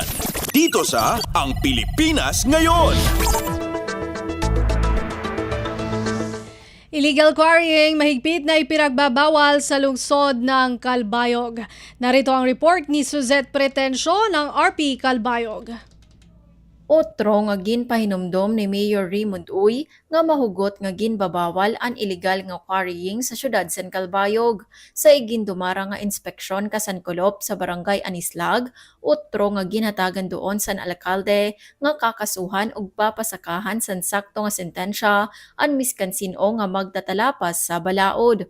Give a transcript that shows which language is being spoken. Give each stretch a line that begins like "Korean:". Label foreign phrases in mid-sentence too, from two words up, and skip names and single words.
Filipino: Dito sa Ang Pilipinas Ngayon. Illegal quarrying mahigpit na ipinagbabawal sa lungsod ng Calbayog. Narito ang report ni Suzette Pretensio ng RP Calbayog.
Waray: Otro nga ginpahinomdom ni Mayor Raymond Uy nga mahugot nga ginbabawal ang illegal nga quarrying sa syudad San Calbayog. Sa igindumara nga inspeksyon kasankolop sa barangay Anislag, otro nga ginhatagan doon san alkalde nga kakasuhan og papasakahan san sakto nga sentensya ang miskan sino nga magtatalapas sa balaod.